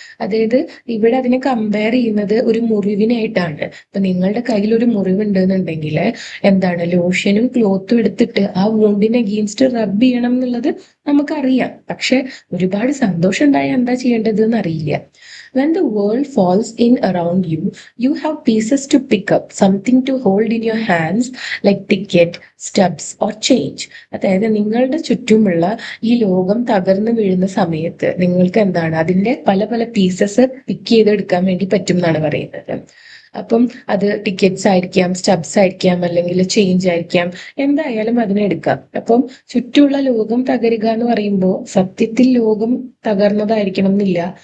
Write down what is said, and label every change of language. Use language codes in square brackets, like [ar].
[ml] അതായത് ഇവിടെ അതിനെ കമ്പയർ ചെയ്യുന്നത് ഒരു മുറിവിനായിട്ടാണ്. ഇപ്പൊ നിങ്ങളുടെ കയ്യിൽ ഒരു മുറിവുണ്ട് എന്നുണ്ടെങ്കിൽ ലോഷനും ക്ലോത്തും എടുത്തിട്ട് ആ വൂണ്ടിനെ അഗെയിൻസ്റ്റ് റബ്ബ് ചെയ്യണം എന്നുള്ളത് നമുക്കറിയാം. പക്ഷെ ഒരുപാട് സന്തോഷം ഉണ്ടായാൽ എന്താ ചെയ്യേണ്ടത് എന്ന് അറിയില്ല. [en] When the world falls in around you, you have pieces to pick up, something to hold in your hands like ticket, stubs or change. [ml] അതായത് നിങ്ങളുടെ ചുറ്റുമുള്ള ഈ ലോകം തകർന്നു വീഴുന്ന സമയത്ത് നിങ്ങൾക്ക് അതിന്റെ പല പല പീസസ് പിക്ക് ചെയ്തെടുക്കാൻ വേണ്ടി പറ്റും എന്നാണ് പറയുന്നത്. അപ്പം അത് ടിക്കറ്റ്സ് ആയിരിക്കാം, സ്റ്റബ്സ് ആയിരിക്കാം, അല്ലെങ്കിൽ ചേഞ്ച് ആയിരിക്കാം, എന്തായാലും അതിനെടുക്കാം. അപ്പം ചുറ്റുമുള്ള ലോകം തകരുക എന്ന് പറയുമ്പോൾ സത്യത്തിൽ ലോകം തകർന്നതായിരിക്കണം എന്നില്ല.